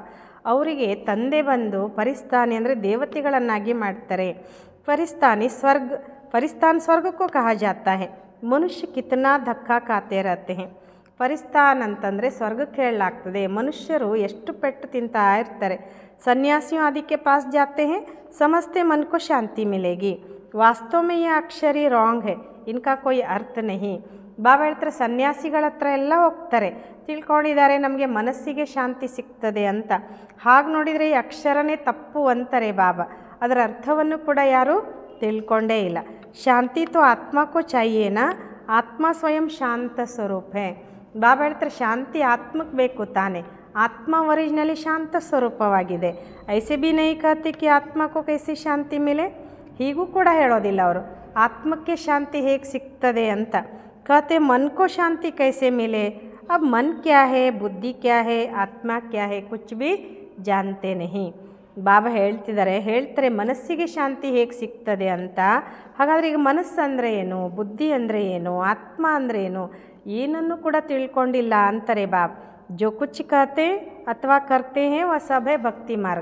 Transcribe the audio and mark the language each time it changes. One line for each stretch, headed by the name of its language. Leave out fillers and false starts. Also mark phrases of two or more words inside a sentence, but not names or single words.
Kannada: ಅವರಿಗೆ ತಂದೆ ಬಂದು ಪರಿಸ್ಥಾನಿ ಅಂದರೆ ದೇವತೆಗಳನ್ನಾಗಿ ಮಾಡ್ತಾರೆ.
Hindi: परिस्तान स्वर्ग को कहा जाता है. मनुष्य कितना धक्का खाते रहते है.
Kannada: ಪರಿಸ್ಥಾನ್ ಅಂತಂದರೆ ಸ್ವರ್ಗಕ್ಕೆ ಹೇಳಲಾಗ್ತದೆ. ಮನುಷ್ಯರು ಎಷ್ಟು ಪೆಟ್ಟು ತಿಂತಾ ಇರ್ತಾರೆ.
Hindi: ಸನ್ಯಾಸಿयों आदि के पास जाते हैं, समझते मन को शांति मिलेगी, वास्तव में ये अक्षर ही रॉन्ग है, इनका कोई अर्थ नहीं.
Kannada: ಬಾಬಾ ಹೇಳ್ತಾರೆ, ಸನ್ಯಾಸಿಗಳ ಹತ್ರ ಎಲ್ಲ ಹೋಗ್ತಾರೆ, ತಿಳ್ಕೊಂಡಿದ್ದಾರೆ ನಮಗೆ ಮನಸ್ಸಿಗೆ ಶಾಂತಿ ಸಿಗ್ತದೆ ಅಂತ. ಹಾಗೆ ನೋಡಿದರೆ ಈ ಅಕ್ಷರನೇ ತಪ್ಪು ಅಂತಾರೆ ಬಾಬಾ. ಅದರ ಅರ್ಥವನ್ನು ಕೂಡ ಯಾರೂ ತಿಳ್ಕೊಂಡೇ ಇಲ್ಲ.
Hindi: शांति तो आत्मा को चाहिए ना, आत्मा स्वयं शांत स्वरूप है.
Kannada: ಬಾಬಾ ಹೇಳ್ತಾರೆ, ಶಾಂತಿ ಆತ್ಮಕ್ಕೆ ಬೇಕು ತಾನೆ, ಆತ್ಮ ಒರಿಜಿನಲಿ ಶಾಂತ ಸ್ವರೂಪವಾಗಿದೆ.
Hindi: ऐसे भी नहीं कहते कि आत्मा को कैसी शांति मिले.
Kannada: ಹೀಗೂ ಕೂಡ ಹೇಳೋದಿಲ್ಲ ಅವರು, ಆತ್ಮಕ್ಕೆ ಶಾಂತಿ ಹೇಗೆ ಸಿಗ್ತದೆ ಅಂತ.
Hindi: कहते मन को शांति कैसे मिले. अब मन क्या है, बुद्धि क्या है, आत्मा क्या है, कुछ भी जानते नहीं.
Kannada: ಬಾಬಾ ಹೇಳ್ತಾರೆ ಮನಸ್ಸಿಗೆ ಶಾಂತಿ ಹೇಗೆ ಸಿಗ್ತದೆ ಅಂತ. ಹಾಗಾದರೆ ಈಗ ಮನಸ್ಸು ಅಂದರೆ ಏನು, ಬುದ್ಧಿ ಅಂದರೆ ಏನು, ಆತ್ಮ ಅಂದರೆ ಏನು, ಏನನ್ನು ಕೂಡ ತಿಳ್ಕೊಂಡಿಲ್ಲ ಅಂತಾರೆ ಬಾಬಾ.
Hindi: जो कुछ कहते अथवा करते है वह सब है भक्ति मार्ग.